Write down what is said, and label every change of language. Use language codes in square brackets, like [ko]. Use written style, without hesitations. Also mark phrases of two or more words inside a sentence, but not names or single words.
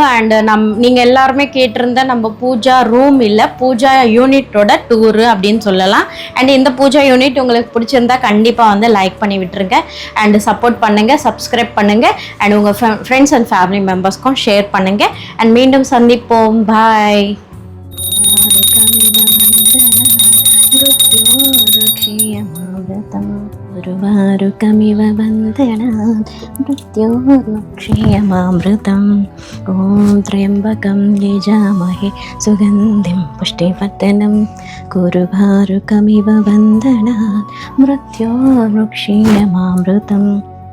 [ta] அண்ட் நீங்கள் எல்லாருமே கேட்டிருந்த நம்ம பூஜா ரூம் இல்லை, பூஜா யூனிட்டோட டூரு அப்படின்னு சொல்லலாம். அண்ட் இந்த பூஜா யூனிட் உங்களுக்கு பிடிச்சிருந்தா கண்டிப்பாக வந்து லைக் பண்ணி விட்டுருங்க, அண்ட் சப்போர்ட் பண்ணுங்கள், சப்ஸ்கிரைப் பண்ணுங்கள், அண்ட் உங்கள் [en] friends and family members [ta] ஷேர் பண்ணுங்கள். அண்ட் மீண்டும் சந்திப்போம். பாய். [sa] गुरुवारुकमिव वन्दनात् मृत्योर्मुक्षीयमामृतम् ॐ त्र्यम्बकं यजामहे सुगन्धिं पुष्टिवर्धनं गुरुवारुकमिव वन्दनात् मृत्योर्मुक्षीयमामृतम्